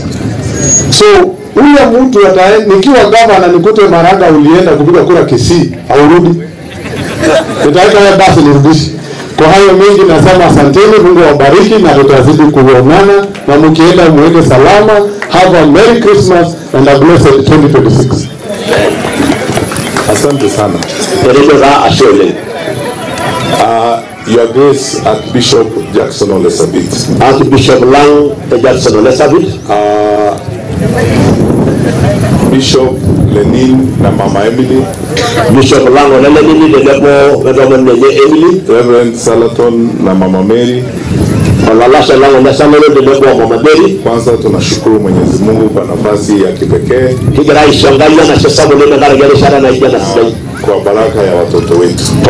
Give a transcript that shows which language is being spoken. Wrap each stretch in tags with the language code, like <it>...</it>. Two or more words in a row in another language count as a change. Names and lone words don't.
<sw>So ule mtu nikiwa gavana nikute Maraga ulienda kupiga kura Kisii au rudi. Nitaweka ya basi nirudishe. Kwa hayo mengi nasema asanteni, Mungu awabariki na tutazidi kuonana na mkienda muende salama.</sw> <en>Have a Merry Christmas and a blessed 2026.</en> <sw>Asante sana.</sw> <en>Your Grace Archbishop Jackson Ole Sabit. Archbishop Lang Jackson Ole Sabit.</en> <sw>Bishop Lenin na Mama Emily. Bishop Lang Ole Lenin na Emily. Reverend Salaton na Mama Mary. Kwanza tunashukuru Mwenyezi Mungu kwa nafasi ya kipekee kwa baraka ya watoto wetu.</sw>